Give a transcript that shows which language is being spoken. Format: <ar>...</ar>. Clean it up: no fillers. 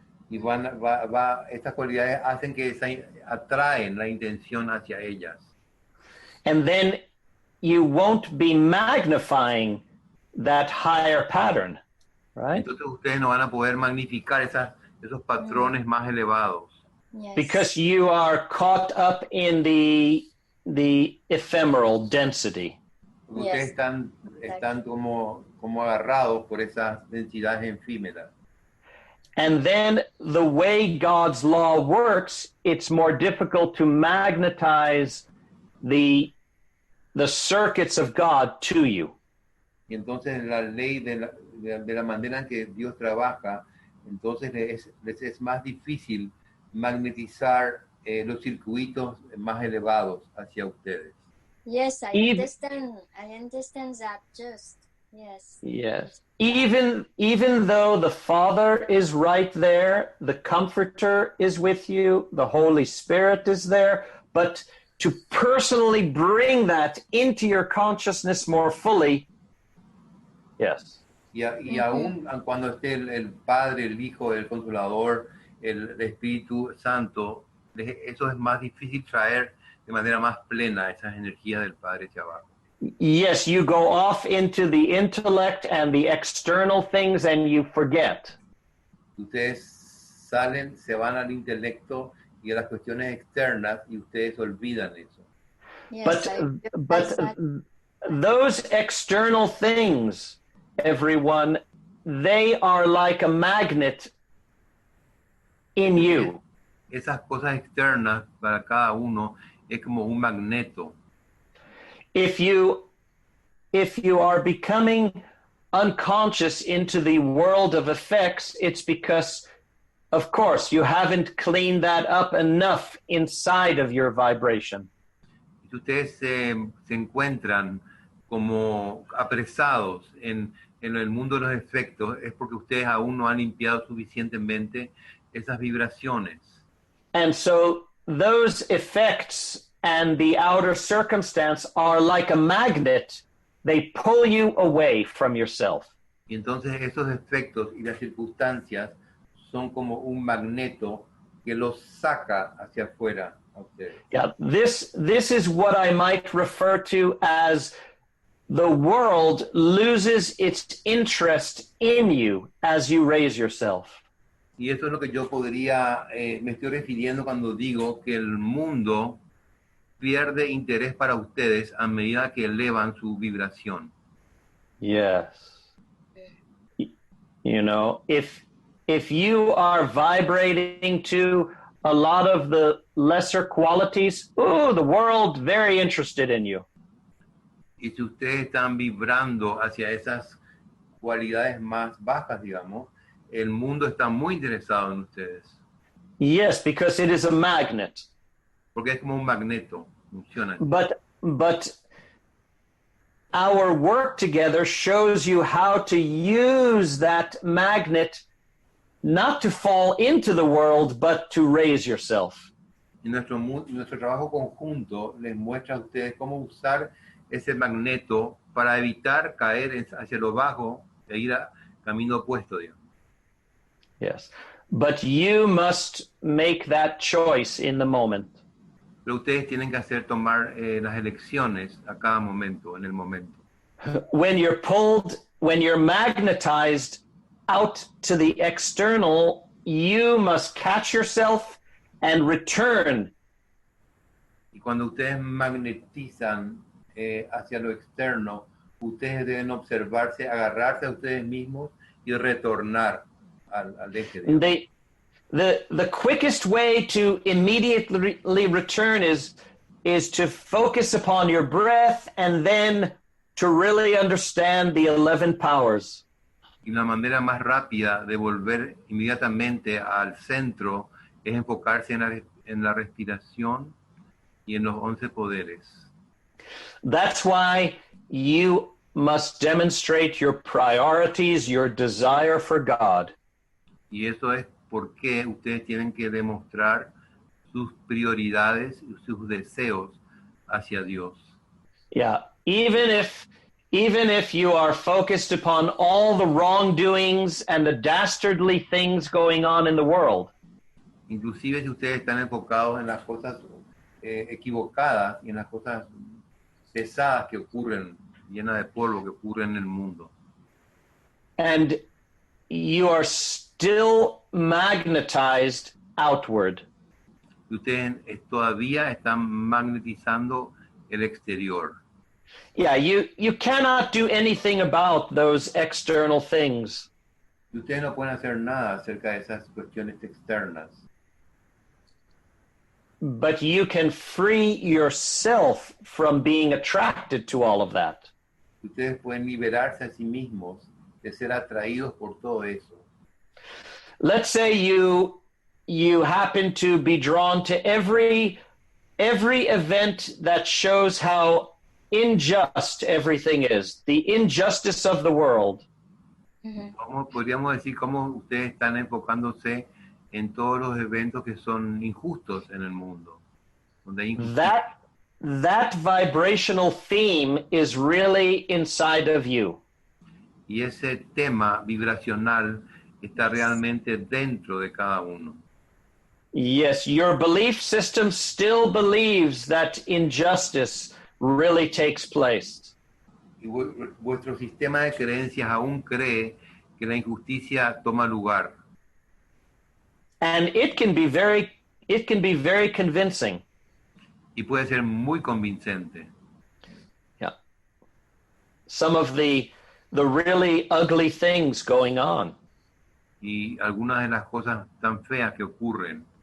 <es>Y estas cualidades hacen que atraen la intención hacia ellas.</es> <en>And then you won't be magnifying that higher pattern, right?</en> <es>Entonces ustedes no van a poder magnificar esos patrones más elevados.</es> <en>Yes. Because you are caught up in the ephemeral density.</en> <es>Ustedes están como agarrados por esas densidades efímeras.</es> <en>And then the way God's law works, it's more difficult to magnetize the circuits of God to you.</en> <es>Y entonces la ley de la manera en que Dios trabaja, entonces les es más difícil magnetizar los circuitos más elevados hacia ustedes.</es> <en>Yes, I understand that just. Yes. Yes. Even though the Father is right there, the Comforter is with you, the Holy Spirit is there, but to personally bring that into your consciousness more fully, yes.</en> <es>Y aún cuando esté el Padre, el Hijo, el Consolador, el Espíritu Santo, eso es más difícil traer de manera más plena esas energías del Padre hacia abajo.</es> <en>Yes, you go off into the intellect and the external things and you forget.</en> <es>Ustedes salen, se van al intelecto y a las cuestiones externas y ustedes olvidan eso.</es> <en>Yes, But those external things, everyone, they are like a magnet in you.</en> <es>Esas cosas externas para cada uno es como un magneto.</es> <en>If you are becoming unconscious into the world of effects, it's because, of course, you haven't cleaned that up enough inside of your vibration.</en> <es>Si ustedes se encuentran como apresados en el mundo de los efectos, es porque ustedes aún no han limpiado suficientemente esas vibraciones.</es> <en>And so those effects and the outer circumstance are like a magnet. They pull you away from yourself.</en> <es>Y entonces esos efectos y las circunstancias son como un magneto que los saca hacia afuera a ustedes.</es> <en>Yeah, this is what I might refer to as the world loses its interest in you as you raise yourself.</en> <es>Y eso es lo que yo podría, me estoy refiriendo cuando digo que el mundo pierde interés para ustedes a medida que elevan su vibración.</es> <en>Yes. You know, if you are vibrating to a lot of the lesser qualities, the world very interested in you.</en> <es>Y si ustedes están vibrando hacia esas cualidades más bajas, digamos, el mundo está muy interesado en ustedes.</es> <en>Yes, because it is a magnet.</en> <es>Porque es como un magneto, funciona.</es> <en>But our work together shows you how to use that magnet not to fall into the world, but to raise yourself.</en> <es>Y nuestro trabajo conjunto les muestra a ustedes cómo usar ese magneto para evitar caer hacia lo bajo e ir a camino opuesto, digamos.</es> <en>Yes, but you must make that choice in the moment.</en> <es>Pero ustedes tienen que tomar las elecciones a cada momento, en el momento.</es> <en>When you're magnetized out to the external, you must catch yourself and return.</en> <es>Y cuando ustedes magnetizan hacia lo externo, ustedes deben observarse, agarrarse a ustedes mismos y retornar al eje.</es> <en>The quickest way to immediately return is to focus upon your breath and then to really understand the 11 powers.</en> <es>Y la manera más rápida de volver inmediatamente al centro es enfocarse en la respiración y en los 11 poderes.</es> <en>That's why you must demonstrate your priorities, your desire for God.</en> <es>Y eso es porque ustedes tienen que demostrar sus prioridades y sus deseos hacia Dios.</es> <en>Yeah, even if you are focused upon all the wrongdoings and the dastardly things going on in the world.</en> <es>Inclusive si ustedes están enfocados en las cosas equivocadas y en las cosas pesadas que ocurren, llenas de polvo que ocurren en el mundo.</es> <en>And you are still magnetized outward.</en> <es>Y ustedes todavía están magnetizando el exterior.</es> <en>Yeah, you cannot do anything about those external things.</en> <es>Y ustedes no pueden hacer nada acerca de esas cuestiones externas.</es> <en>But you can free yourself from being attracted to all of that.</en> <es>Ustedes pueden liberarse a sí mismos de ser atraídos por todo eso.</es> <en>Let's say you happen to be drawn to every event that shows how unjust everything is, the injustice of the world.</en> <es>¿Cómo podríamos decir cómo ustedes están enfocándose en todos los eventos que son injustos en el mundo? Donde hay injusticia?</es> <en>That vibrational theme is really inside of you.</en> <es>Y ese tema vibracional está realmente dentro de cada uno.</es> <en>Yes, your belief system still believes that injustice really takes place.</en> <es>Y vuestro sistema de creencias aún cree que la injusticia toma lugar.</es> <en>And it can be very convincing.</en> <es>Y puede ser muy convincente.</es> <en>Yeah. Some of the really ugly things going on.</en> <es>Y algunas de las cosas tan feas que ocurren.</es>